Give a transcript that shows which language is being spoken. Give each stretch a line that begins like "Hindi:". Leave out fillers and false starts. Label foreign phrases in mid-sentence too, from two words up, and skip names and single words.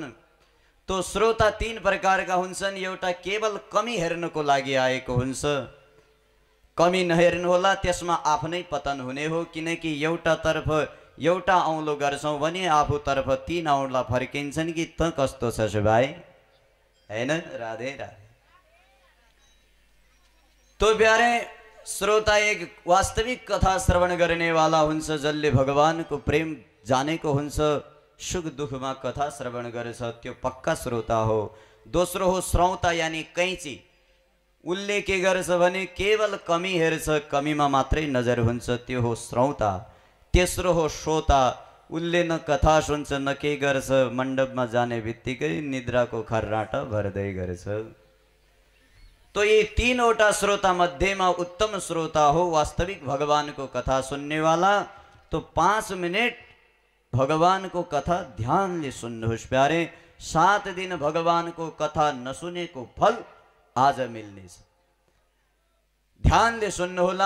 Nepali: तो श्रोता 3 प्रकारका हुन्छन्। एउटा केवल कमी हेर्नको लागि आएको हुन्छ। कमी नहेर्नु होला, त्यसमा आफ्नै पतन हुने हो। किनकि एउटा तर्फ एउटा औँलो गर्छौँ भने आफूतर्फ 3 औँला फर्किन्छन् कि त कस्तो छ भाइ, हैन? राधे राधे। तो प्यारे, श्रोता एक वास्तविक कथा श्रवण गर्नेवाला हुन्छ, जसले भगवानको प्रेम जानेको हुन्छ, सुख दुःखमा कथा श्रवण गर्छ, त्यो पक्का श्रोता हो। दोस्रो हो श्रौता, यानी कैँची। उसले के गर्छ भने केवल कमी हेर्छ, कमीमा मात्रै नजर हुन्छ, त्यो हो श्रौता। तेस्रो हो श्रोता, उसले न कथा सुन्छ न के गर्छ, मण्डपमा जाने बित्तिकै निद्राको खर्राटा भर्दै गर्छ।
Hindi: तो ये
Nepali: 3वटा श्रोता मध्येमा उत्तम श्रोता हो वास्तविक भगवानको कथा सुन्नेवाला। तो 5 मिनट भगवानको कथा ध्यानले सुन्नुहोस् प्यारे। 7 दिन भगवानको कथा नसुनेको फल आज मिल्नेछ। ध्यानले सुन्नुहोला।